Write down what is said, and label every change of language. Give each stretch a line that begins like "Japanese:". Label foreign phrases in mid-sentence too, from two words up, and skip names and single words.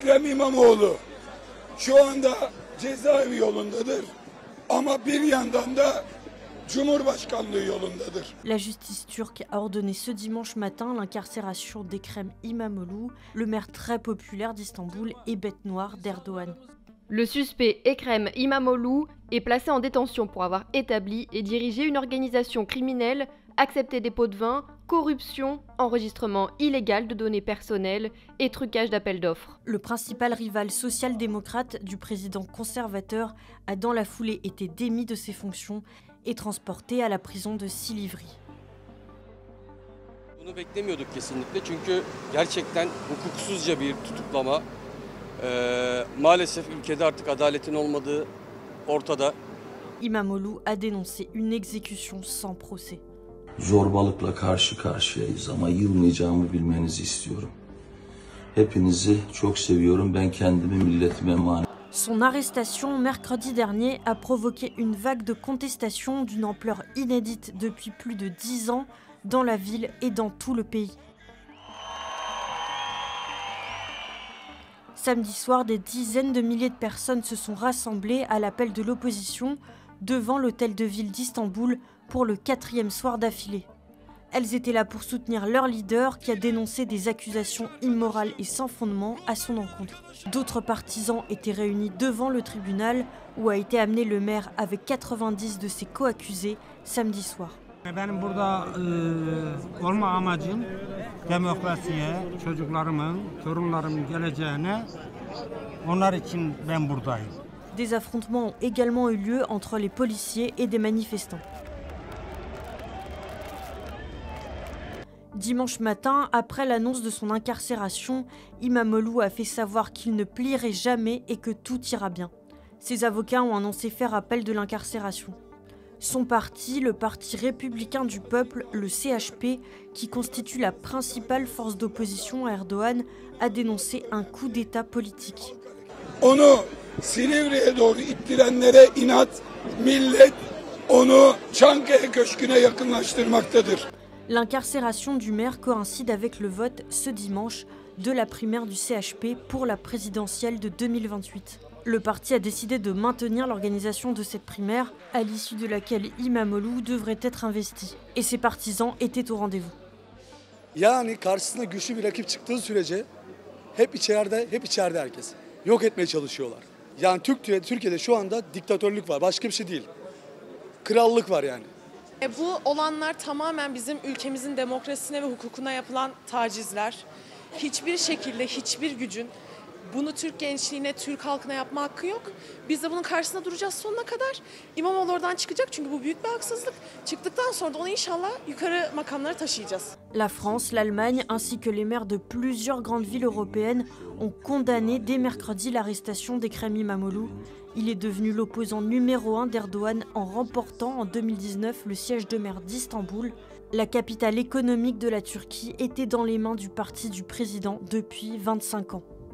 Turkish: Ekrem İmamoğlu şu anda cezaevi yolundadır. Ama bir yandan da Cumhurbaşkanlığı yolundadır.
French: La justice turque a ordonné ce dimanche matin l'incarcération d'Ekrem İmamoğlu, le maire très populaire d'Istanbul et bête noire d'Erdogan. Le suspect Ekrem İmamoğlu est placé en détention pour avoir établi et dirigé une organisation criminelle, accepté des pots de vin, corruption, enregistrement illégal de données personnelles et trucage d'appels d'offres. Le principal rival social-démocrate du président conservateur a dans la foulée été démis de ses fonctions et transporté à la prison de Silivri.
Turkish: Bunu beklemiyorduk kesinlikle çünkü gerçekten hukuksuzca bir tutuklama. Maalesef ülkede artık adaletin olmadığı ortada.
French: İmamoğlu a dénoncé une exécution sans procès.
Turkish: Zorbalıkla karşı karşıyayız ama yılmayacağımı bilmenizi istiyorum. Hepinizi çok seviyorum. Ben kendimi milletime emanet.
French: Son arrestation mercredi dernier a provoqué une vague de contestation d'une ampleur inédite depuis plus de 10 ans dans la ville et dans tout le pays. Samedi soir, des dizaines de milliers de personnes se sont rassemblées à l'appel de l'opposition devant l'hôtel de ville d'Istanbul pour le 4e soir d'affilée. Elles étaient là pour soutenir leur leader qui a dénoncé des accusations immorales et sans fondement à son encontre. D'autres partisans étaient réunis devant le tribunal où a été amené le maire avec 90 de ses co-accusés samedi soir.
Turkish: Benim burada olma amacım demokrasiye, çocuklarımın, torunlarımın geleceğine, onlar için ben buradayım.
French: Des affrontements ont également eu lieu entre les policiers et des manifestants. Dimanche matin, après l'annonce de son incarcération, İmamoğlu a fait savoir qu'il ne plierait jamais et que tout ira bien. Ses avocats ont annoncé faire appel de l'incarcération. Son parti, le Parti républicain du peuple, le CHP, qui constitue la principale force d'opposition à Erdogan, a dénoncé un coup d'État politique.
Turkish: Onu Silivri'ye doğru ittirenlere inat, millet onu Çankaya Köşkü'ne yakınlaştırmaktadır.
French: L'incarcération du maire coïncide avec le vote ce dimanche de la primaire du CHP pour la présidentielle de 2028. Le parti a décidé de maintenir l'organisation de cette primaire, à l'issue de laquelle İmamoğlu devrait être investi. Et ses partisans étaient au rendez-vous.
Turkish: Yani karşısına güçlü bir rakip çıktığı sürece hep içeride herkes. Yok etmeye çalışıyorlar. Yani Türkiye'de şu anda diktatörlük var, başka bir şey değil. Krallık var yani. Bu olanlar tamamen bizim ülkemizin demokrasisine ve hukukuna yapılan tacizler. Hiçbir şekilde hiçbir gücün bunu Türk gençliğine, Türk halkına yapma hakkı yok. Biz de bunun karşısında duracağız sonuna kadar. İmamoğlu oradan çıkacak çünkü bu büyük bir haksızlık. Çıktıktan sonra da onu inşallah yukarı makamlara taşıyacağız.
French: La France, l'Allemagne ainsi que les maires de plusieurs grandes villes européennes ont condamné dès mercredi l'arrestation d'Ekrem İmamoğlu. Il est devenu l'opposant numéro 1 d'Erdogan en remportant en 2019 le siège de maire d'Istanbul. La capitale économique de la Turquie était dans les mains du parti du président depuis 25 ans.